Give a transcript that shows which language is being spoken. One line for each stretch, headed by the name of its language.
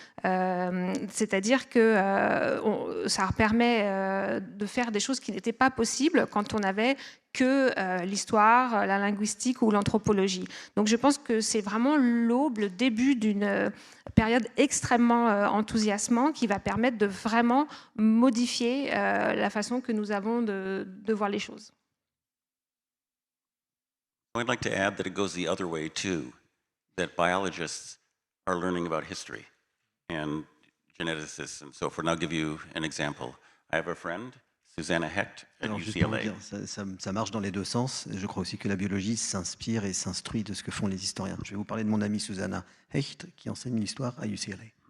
French: C'est-à-dire que ça permet de faire des choses qui n'étaient pas possibles quand on n'avait que l'histoire, la linguistique ou l'anthropologie. Donc je pense que c'est vraiment l'aube, le début d'une période extrêmement enthousiasmante qui va permettre de vraiment modifier la façon que nous avons de voir les choses.
English: I'd like to add that it goes the other way too, that biologists are learning about history and geneticists and so forth. And I'll give you an example. I have a friend, Susanna Hecht, at
French: Alors, juste pour vous
English: UCLA.
French: dire, ça marche dans les deux sens. Je crois aussi que la biologie s'inspire et s'instruit de ce que font les historiens. Je vais vous parler de mon amie Susanna Hecht, qui enseigne l'histoire à UCLA.